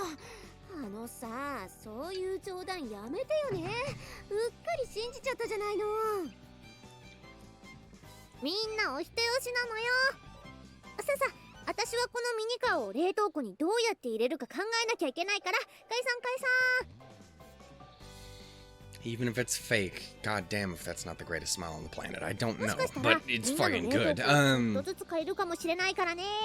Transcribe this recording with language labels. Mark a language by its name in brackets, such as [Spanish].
[Japanese] あのさ、そういう冗談やめてよね。うっかり信じちゃったじゃないの。みんなお人よしなのよ。さあさあ、私はこのミニカーを冷凍庫にどうやって入れるか考えなきゃいけないから、解散解散。 [English] Even if it's fake, god damn if that's not the greatest smile on the planet. I don't know, but it's fucking good. [Japanese] ちょっとずつ買えるかもしれないからね。